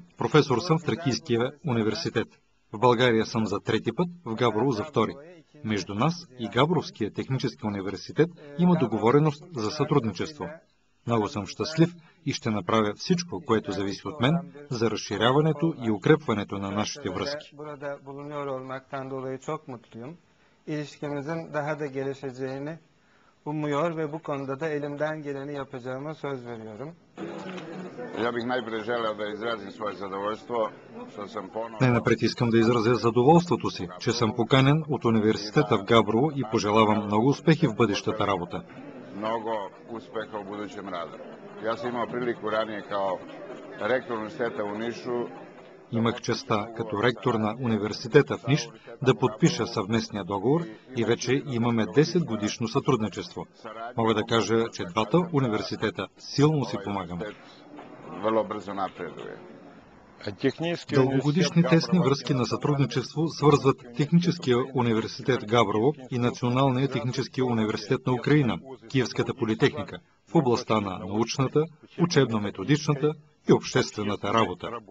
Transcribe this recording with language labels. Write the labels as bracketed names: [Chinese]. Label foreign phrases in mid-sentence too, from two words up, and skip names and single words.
[Bulgarian] Професор съм в Тракийския университет. В България съм за трети път, в Габрово за втори. Между нас и Габровския технически университет има договореност за сътрудничество. Много съм щастлив и ще направя всичко, което зависи от мен, за разширяването и укрепването на нашите връзки. [Turkish] Umuyor ve bu konuda da elimden geleni yapacağıma söz veriyorum. [Serbian] Ja bih najprije želeo da izrazim svoje zadovoljstvo što sam ponovno... [Bulgarian] Най-напред искам да изразя задоволството си, че съм поканен от университета в Габрово и пожелавам много успехи в бъдещата работа. [Serbian] Много успеха u budućem radu. Ja sam imao priliku ranije kao rektor univerziteta u Nišu. [Bulgarian] Имах честа като ректор на университета в Ниш да подпиша съвместния договор и вече имаме 10 годишно сътрудничество. Мога да кажа, че двата университета силно си помагаме. Дългогодишни тесни връзки на сътрудничество свързват Техническия университет Габрово и Националния технически университет на Украина, Киевската политехника, в областта на научната, учебно-методичната и обществената работа.